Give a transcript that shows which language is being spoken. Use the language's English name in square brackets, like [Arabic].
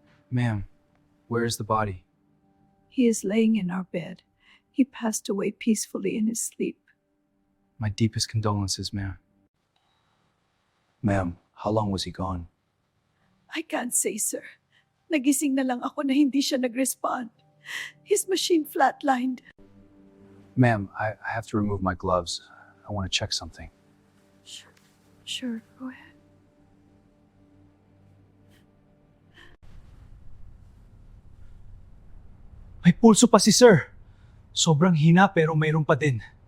[English] Ma'am, where is the body? He is laying in our bed. He passed away peacefully in his sleep. My deepest condolences, ma'am. Ma'am, how long was he gone? I can't say, sir. [Filipino] Nagising na lang ako na hindi siya nag-respond. [English] His machine flatlined. Ma'am, I have to remove my gloves. I want to check something. Sure, go ahead. [Filipino] May pulso pa si Sir. Sobrang hina pero mayroon pa din.